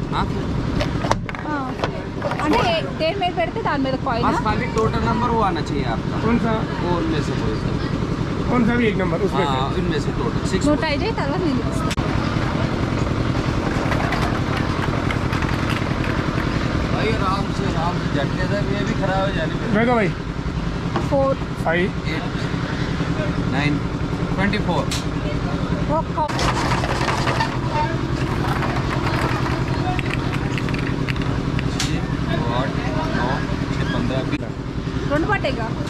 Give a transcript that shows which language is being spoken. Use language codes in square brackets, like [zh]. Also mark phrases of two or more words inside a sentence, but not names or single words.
[te] అంటే దేని మీద పెడితే దాని మీద కాయిన్. [hi] बस खाली टोटल नंबर वो आना चाहिए आपका कौन सा वो उनमें से कोई सा कौन सा भी एक नंबर उसमें से हाँ इनमें से टोटल 6 [te] నువ్వు ట్రై చేయి తర్వాత నేను చేస్తాను. [hi] भाई आराम से झटके से ये भी खराब है जाने पे देखो भाई 4 5 8 9 24 [te] ఒక్క రెండు పట్టేగా.